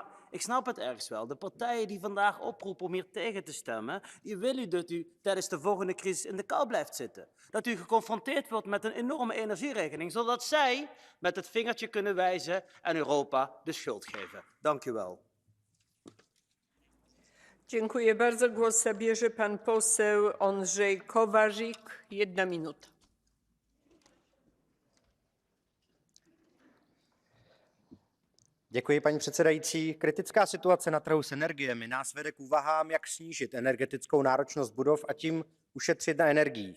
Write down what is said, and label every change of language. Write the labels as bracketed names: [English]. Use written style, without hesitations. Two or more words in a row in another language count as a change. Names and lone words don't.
[Dutch] Maar ik snap het ergens wel. De partijen die vandaag oproepen om hier tegen te stemmen, die willen dat u tijdens de volgende crisis in de kou blijft zitten. Dat u geconfronteerd wordt met een enorme energierekening, zodat zij met het vingertje kunnen wijzen en Europa de schuld geven. Dank u wel. [Polish] Dziękuję bardzo. Głos zabierze pan poseł Andrzej Kowarzyk. 1 minuta. [Czech] Děkuji, paní předsedající. Kritická situace na trhu s energiemi nás vede k úvahám, jak snížit energetickou náročnost budov a tím ušetřit na energiích.